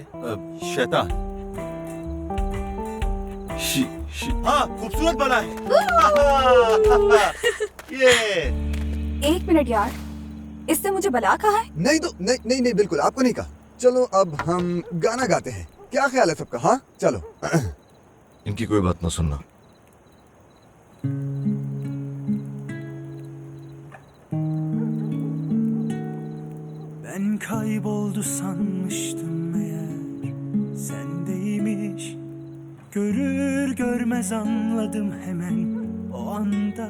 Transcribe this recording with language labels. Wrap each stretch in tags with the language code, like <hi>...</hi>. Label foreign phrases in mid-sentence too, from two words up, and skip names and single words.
<hi>शैतान। हाँ, खूबसूरत बना है। ये 1 मिनट यार, इससे मुझे बला कहा है? नहीं तो नहीं नहीं नहीं, बिल्कुल आपको नहीं कहा। चलो अब हम गाना गाते हैं, क्या ख्याल है सबका? हाँ चलो। इनकी कोई बात ना सुनना।</hi> <tr>Ben kayboldu sanmıştım meğer sendeymiş. Görür görmez anladım hemen o anda.</tr>